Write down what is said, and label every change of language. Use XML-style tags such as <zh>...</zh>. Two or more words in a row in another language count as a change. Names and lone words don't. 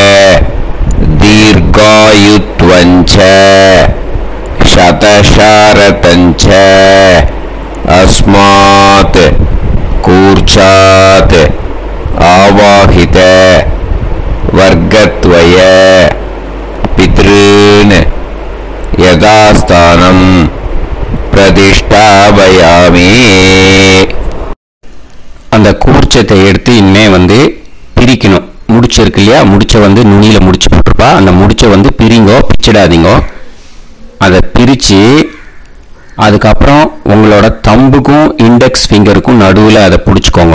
<sa>दीर्घायुत्वञ्च शतशारतञ्च अस्मात् कूर्चात् आवाहित वर्गद्वय पितॄन् यदास्तानं प्रतिष्ठापयामि.</sa> <ta>அந்த கூர்ச்சத்தை எடுத்து இனிமே பிரிக்கணும். முடிச்சிருக்கு இல்லையா? முடிச்ச நுனியில முடிச்சு போட்டிருப்பா. அந்த முடிச்ச பிரிங்கோ, பிச்சிடாதீங்கோ. அதை பிரிச்சு அதுக்கப்புறம் உங்களோட தம்புக்கும்</ta> <en>index fingerukkum</en> <ta>நடுவில் அதை பிடிச்சிக்கோங்க.</ta>